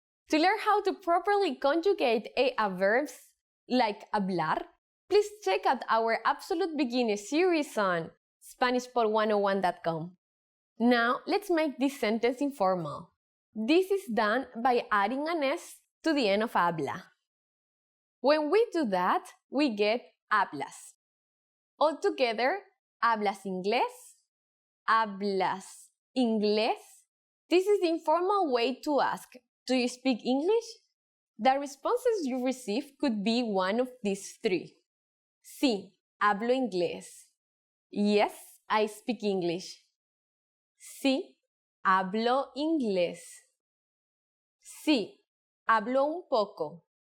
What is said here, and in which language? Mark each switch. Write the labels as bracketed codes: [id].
[en] To learn how to properly conjugate AR verbs like hablar, please check out our Absolute Beginner series on SpanishPod101.com. Now, let's make this sentence informal. This is done by adding an S to the end of habla. When we do that, we get hablas. [es] Altogether, hablas inglés, hablas inglés. [en] This is the informal way to ask, do you speak English? The responses you receive could be one of these three. [es] Sí, hablo inglés. [en] Yes, I speak English. [es] Sí, hablo inglés. Sí, hablo un poco.